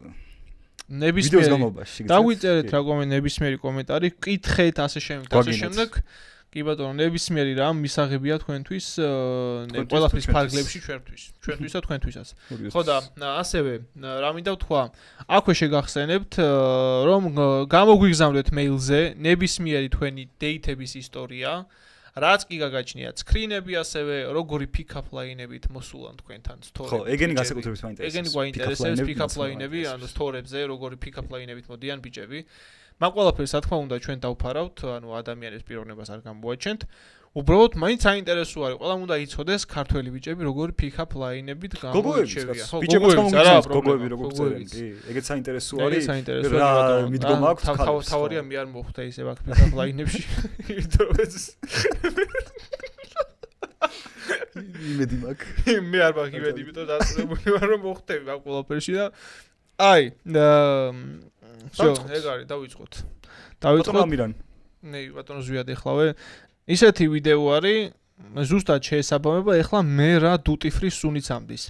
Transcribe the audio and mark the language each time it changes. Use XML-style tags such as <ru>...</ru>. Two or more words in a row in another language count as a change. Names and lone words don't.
<ka>ნებისმიერი დაგვიწერეთ რა ნებისმიერი კომენტარი კითხეთ ასე შემდეგ კი ბატონო ნებისმიერი რამ მისაღებია თქვენთვის ყველაფრის ფარგლებში ჩვენთვის და თქვენთვისაც ხო და ასევე რა მინდა ვთქვა აქვე შეგახსენებთ რომ გამოგვიგზავნეთ მეილზე ნებისმიერი თქვენი დეითების ისტორია რაც კი გაგაჩნიათ სკრინები ასევე როგორი</ka> <en>pick-up line-</en> <ka>ებით მოსულან თქვენთან სტორები. ხო, ეგენი განსაკუთრებით მაინტერესებს. ეგენი გვაინტერესებს</ka> <en>pick-up line-</en> <ka>ები, ანუ სტორებზე როგორი</ka> <en>pick-up line-</en> <ka>ებით მოდიან ბიჭები. მაგ ყველაფერს რა თქმა უნდა ჩვენ დავფარავთ, ანუ ადამიანებს პიროვნებას არ გამოაჩენთ. უბრალოდ მაინც საინტერესო არის. ყველამ უნდა იცოდეს ქართველი ბიჭები როგორი</ka> <en>pick-up line-</en> <ka>ებით გამოირჩევიან. ხო, ბიჭებიც გამოგიცემს გოგოები როგორ წერენ. კი, ეგეც საინტერესო არის. რა მიდგომა აქვს ქალებს. თავარია მე არ მოხვდა ისე აქ</ka> <en>pick-up line-</en> <ka>ებში. იმედი მაქვს. მე არ მაქვს იმედი, იმიტომ დასწრებული ვარ რომ მოხვდები აქ ყველაფერში და აი, всё, ეგ არის, დავიწყოთ. ამირან. ნე, ბატონო ზვიად ეხლავე. ისეთი ვიდეო არის, ზუსტად შეესაბამება ეხლა მე რა</ka> <en>duty free</en> <ka>სუნიც ამდის.</ka>